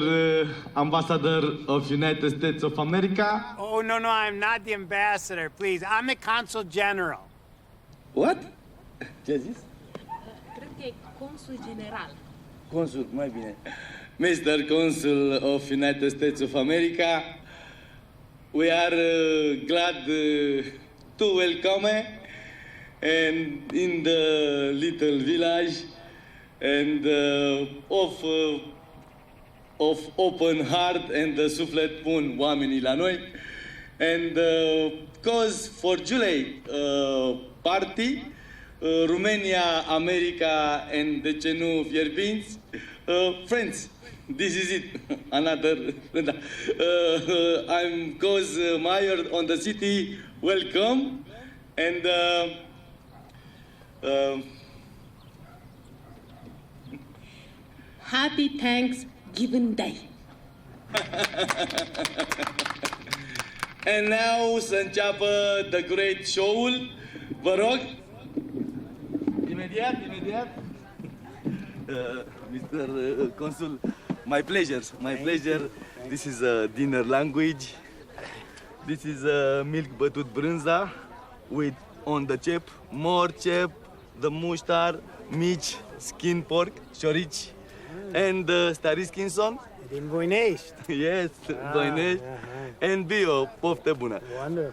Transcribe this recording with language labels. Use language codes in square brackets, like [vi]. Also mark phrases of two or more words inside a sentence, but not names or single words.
[en] Ambassador of United States of America. Oh, no, I'm not the ambassador, please. I'm the consul general. What? [ro] Ce ai zis? Cred că e consul general. Consul, mai bine. [en] Mr. Consul of United States of America, we are glad to welcome and in the little village and of open heart and [ro] suflet bun oamenii la noi [en] and cause for July party Romania, America and [ro] de ce nu fierbinți [en] friends. This is it. Another I'm cause mayor on the city. Welcome and Happy Thanksgiving Day. And now [ro] să înceapă [en] the great show-ul. [ro] Vă rog. Imediat. [en] Mr. Consul, my pleasure. This is a dinner language. This is a milk [ro] bătut brânza [en] with on the chep, more chep, the muștar, mici, skin pork, șorici. And Stariskinson. [ro] Din Voinești. [en] Yes, Voinești. And bio, poftă bună. Wonderful.